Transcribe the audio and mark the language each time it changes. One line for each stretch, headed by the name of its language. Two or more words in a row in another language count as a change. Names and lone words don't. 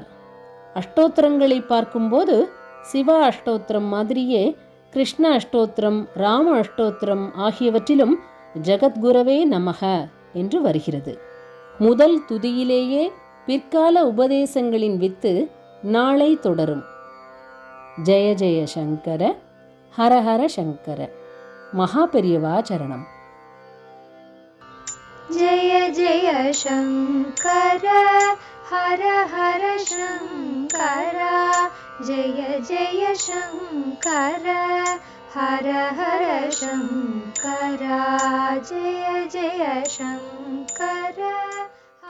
Tamil: அஷ்டோத்திரங்களை பார்க்கும்போது சிவ அஷ்டோத்திரம் மாதிரியே கிருஷ்ண அஷ்டோத்திரம், ராம அஷ்டோத்திரம் ஆகியவற்றிலும்
Sanskrit: जगद्गुरवे नमः
Tamil: என்று வருகிறது. முதல் துதியிலேயே பிற்கால உபதேசங்களின் வித்து நாளை தொடரும்.
Sanskrit: जय जय शङ्कर, हर हर शङ्कर.
Tamil: மகா பெரியவா சரணம்.
Sanskrit: जय जय शङ्कर, हर हर शङ्कर, जय जय शङ्कर, हर हर शङ्कर, जय जय शङ्कर.